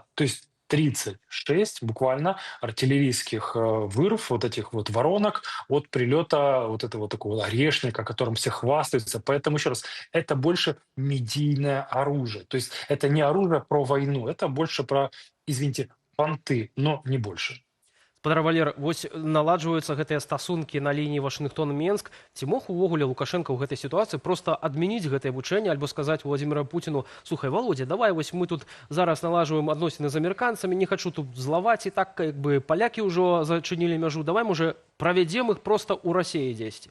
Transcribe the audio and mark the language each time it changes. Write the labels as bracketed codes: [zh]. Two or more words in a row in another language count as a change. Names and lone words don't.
[ru] То есть 36 буквально артиллерийских вырв, вот этих вот воронок от прилета вот этого такого орешника, которым все хвастаются. Поэтому, еще раз, это больше медийное оружие. То есть это не оружие про войну, это больше про, извините, понты, но не больше. [be] Спадар Валер, вось наладжваюцца гэтыя стасункі на лініі Вашынгтон-Менск. Ці мог увогуле Лукашенко ў гэтай сітуацыі проста адмяніць гэтае вучэнне альбо сказаць Владимиру Путину: слухай, Володя, давай вось мы тут зараз налажваем адносіны з амерыканцамі, не хачу тут злаваць, і так як бы палякі ўжо зачынілі мяжу, давай, можа, правядзем іх проста ў Расіі дзесьці.